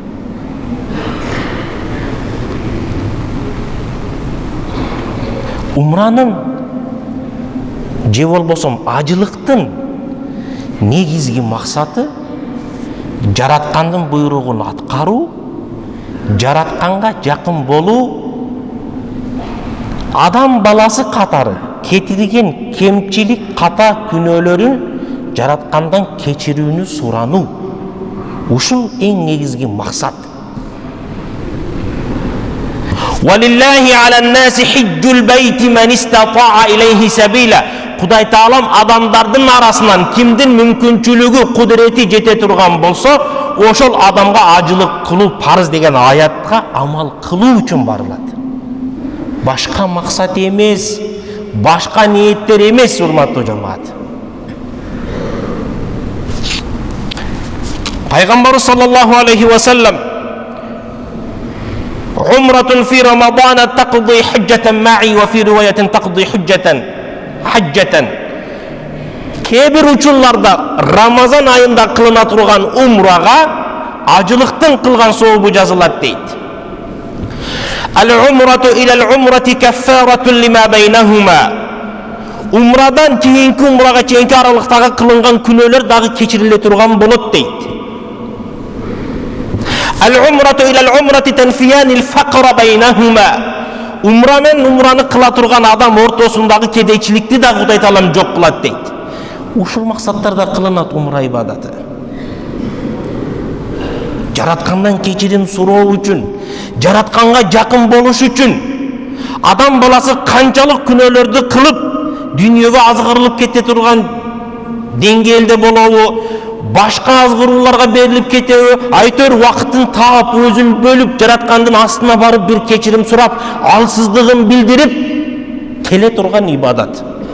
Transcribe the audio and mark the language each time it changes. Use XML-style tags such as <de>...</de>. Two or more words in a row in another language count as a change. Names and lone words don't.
<ky>Умранын же болбосо ажылыктын негизги максаты жараткандын буйругун аткаруу, жаратканга жакын болуу, адам баласы катары кетирген кемчилик, ката күнөөлөрүн жараткандан кечирүүнү сурануу. Ушул эң негизги максат.</ky> <ar>ولله على الناس حج البيت من استطاع إليه سبيلا.</ar> <ky>Кудай Таалам адамдардын арасынан кимдин мүмкүнчүлүгү, кудурети жете турган болсо, ошол адамга ажылык кылуу парыз деген аятка амал кылуу үчүн барылат. Башка максат эмес, башка ниеттер эмес, урматтуу жамаат.</ky> <ar>Пайгамбарыбыз صلى الله عليه وسلم عمرة في رمضان تقضي حجة معي وفي رواية تقضي حجة.</ar> <ky>Кээ-бир учурларда Рамазан айында кылына турган умрага ажылыктын кылган сообу жазылат дейт.</ky> <ar>العمرة إلى العمرة كفارة لما بينهما.</ar> <ky>Умрадан кийинки умрага чейинки аралыктагы кылынган күнөөлөр дагы кечириле турган болот дейт.</ky> <ar>العمرة إلى العمرة تنفيان الفقر بينهما.</ar> <ky>Умра мен умраны кыла турган адам ортосундагы кедейчиликти да Кудай Таалам жок кылат дейт. Ушул максаттарда кылынат умра ибадаты. Жараткандан кечирим суроо үчүн, жаратканга жакын болуш үчүн, адам баласы канчалык күнөөлөрдү кылып, дүйнөгө азгырылып кете турган деңгээлде болобу, башка азгырууларга берилип кетеби, айтор вакытын таап, өзүн бөлүп, жараткандын астына барып бир кечирим сурап, алсыздыгын билдирип келе турган ибадат.</ky>